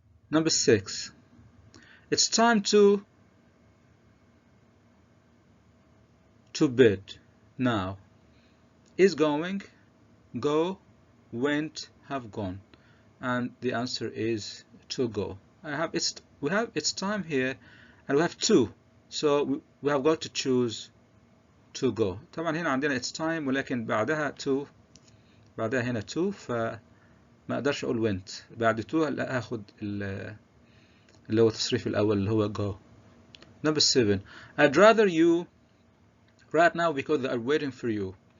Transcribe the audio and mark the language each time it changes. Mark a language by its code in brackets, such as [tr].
[en] Number 6. It's time to bed now. Is going, go, went, have gone. And the answer is to go. We have it's time here, and we have to, so we have got to choose to go. [ar] طبعا هنا عندنا it's time ولكن بعدها to، بعدها هنا to، فما اقدرش اقول went. بعد to هاخد اللي هو التصريف الاول اللي هو go. [en] Number 7. I'd rather you right now because they are waiting for you.